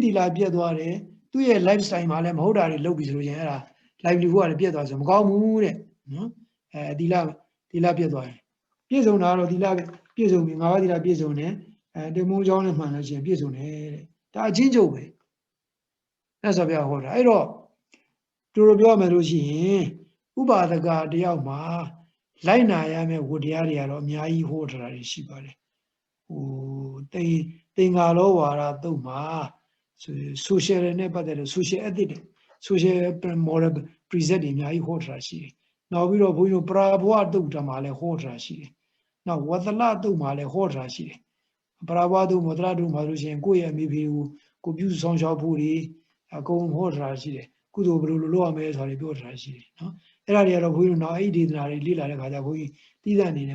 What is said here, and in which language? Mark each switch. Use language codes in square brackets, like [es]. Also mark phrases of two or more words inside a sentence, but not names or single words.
[my] တီလာပြတ်သွားတယ်သူ့ရဲ့ lifestyle မှာလည်းမဟုတ်တာတွေလုပ်ပြီးဆိုလို့ရင်အဲ့ဒါ livelihood ကလည်းပြတ်သွားဆိုမကောင်းဘူးတဲ့နော်တီလာပြတ်သွားရင်ပြည့်စုံတာတော့တီလာပြည့်စုံပြီ၅ပါးတီလာပြည့်စုံတယ်တမိုးချောင်းနဲ့မှန်လို့ရှိရင်ပြည့်စုံတယ်တဲ့ဒါအချင်းချုပ်ပဲအဲ့ဆိုပြဟောတာအဲ့တော့တို့ပြောမယ်လို့ရှိရင်ဥပါဒကတယောက်မှာလိုက်နာရမယ့်ဝတ္တရားတွေကတော့အများကြီးဟောထားတာရှိပါတယ်ဟိုသင်္ဃာလောဝါဒတုတ်မှာ social နဲ့ပတ်သက်တဲ့ [en] social ethics social moral precept [my] တွေအများကြီးဟောထားတာရှိတယ်နောက်ပြီးတော့ဘုန်းကြီးတို့ပရာဘဝတုတ်တမှာလည်းဟောထားတာရှိတယ်နောက်ဝသလတုတ်မှာလည်းဟောထားတာရှိတယ်ပရာဘဝတုတ်ဝသလတုတ်မှာလို့ရှိရင်ကိုယ့်ရဲ့အမိဖေကိုပြုစုဆောင်ရှောက်ဖို့တွေအကုန်ဟောထားတာရှိတယ်ကုသိုလ်ဘယ်လိုလုပ်ရမလဲဆိုတာပြောထားတာရှိတယ်နော်အဲ့ဒါတွေကတော့ဘုန်းကြီးတို့နောက်အဲ့ဒီဒေသနာတွေလေ့လာတဲ့ခါကျဘုန်းကြီးသိတဲ့အနေ